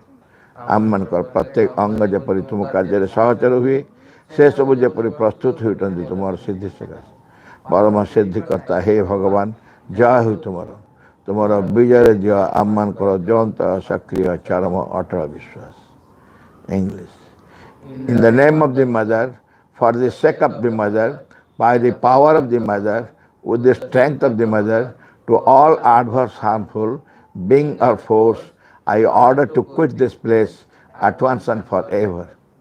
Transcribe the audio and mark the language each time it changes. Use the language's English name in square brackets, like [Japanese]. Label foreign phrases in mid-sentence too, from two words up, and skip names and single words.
[Odia] ଆମମାନଙ୍କର ପ୍ରତ୍ୟେକ ଅଙ୍ଗ ଯେପରି ତୁମ କାର୍ଯ୍ୟରେ ସହଚର ହୁଏ, ସେସବୁ ଯେପରି ପ୍ରସ୍ତୁତ ହେଉଛନ୍ତି ତୁମର ସିଦ୍ଧି ସକାଶେ। ପରମ ସିଦ୍ଧିକର୍ତ୍ତା ହେ ଭଗବାନ, ଜୟ ହେଉ ତୁମର। ତୁମର ବିଜୟରେ ଦିଅ ଆମମାନଙ୍କର ଜ୍ୱଳନ୍ତ ସକ୍ରିୟ ଚରମ ଅଟଳ ବିଶ୍ୱାସ। [English] English. In the name of the mother, for the sake of the mother, by the power of the mother, with the strength of the mother, to all adverse, harmful being or force, I order to quit this place at once and forever.